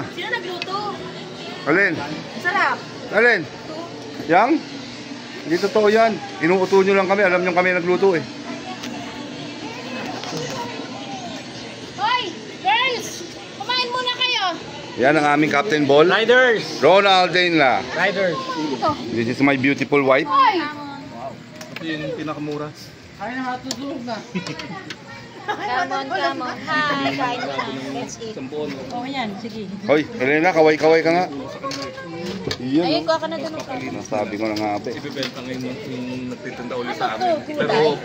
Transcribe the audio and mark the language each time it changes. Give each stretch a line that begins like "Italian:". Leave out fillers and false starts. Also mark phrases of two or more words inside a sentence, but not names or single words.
Filipino: Sino nagluto? Alin? Sarap. Alin? Yang? Hindi totoo yan. Inuuto nyo lang kami, alam nyo kami nagluto eh. Hoy, girls! Kumain muna kayo! Yan ang aming Captain Ball. Riders. Ronald Dainla. Riders.
English: This is my beautiful wife.
Filipino: Hoy! Ito yung pinakamura. Kaya na matutulog na.
English: Come on, come on. Hi,
Filipino: kain na.
English: Let's eat.
Filipino: Oo yan, sige. Hoy, Elena, kaway-kaway ka nga. Ayun, Iyan, kuha ka na doon. nasabi ko na nga ba eh. Ibibenta ngayon yung nagtitinda ulit sa Ano to? amin. Pero